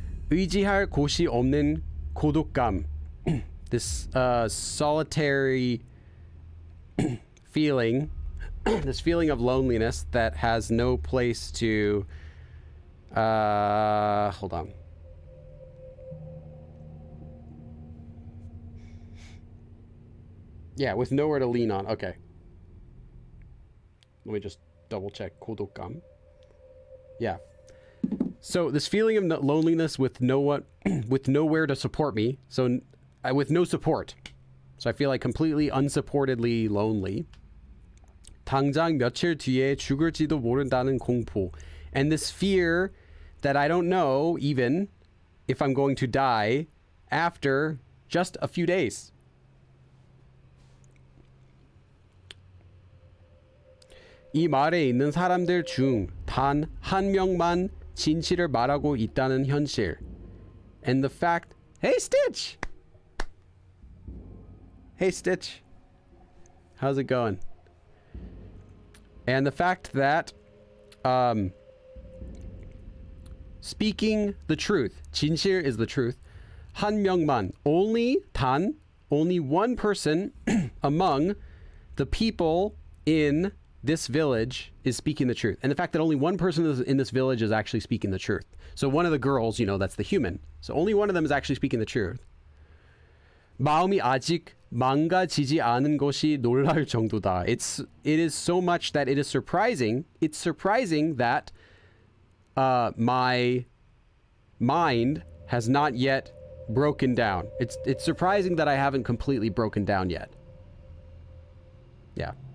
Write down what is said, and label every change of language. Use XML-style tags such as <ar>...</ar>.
<ko>의지할 곳이 없는 고독감.</ko> <en>This solitary feeling, this feeling of loneliness that has no place to, hold on. Yeah, with nowhere to lean on. Okay. Let me just double check. 고독감. Yeah. So this feeling of loneliness with with nowhere to support me. So with no support. So I feel like completely unsupportedly lonely.</en> <ko>당장 며칠 뒤에 죽을지도 모른다는 공포.</ko> <en>And this fear that I don't know even if I'm going to die after just a few days.</en> <ko>이 말에 있는 사람들 중 단 한 명만 진실을 말하고 있다는 현실.</ko> <en>And the fact, hey Stitch! Hey Stitch. How's it going? And the fact that speaking the truth, 진실 is the truth.</en> <ko>한 명만,</ko> <en>only one person among the people in this village is speaking the truth. And the fact that only one person in this village is actually speaking the truth. So one of the girls, you know, that's the human. So only one of them is actually speaking the truth.</en> <ko>마음이 아직 망가지지 않은 것이 놀랄 정도다.</ko> <en>It is so much that it is surprising. It's surprising that my mind has not yet broken down. It's surprising that I haven't completely broken down yet. Yeah.</en>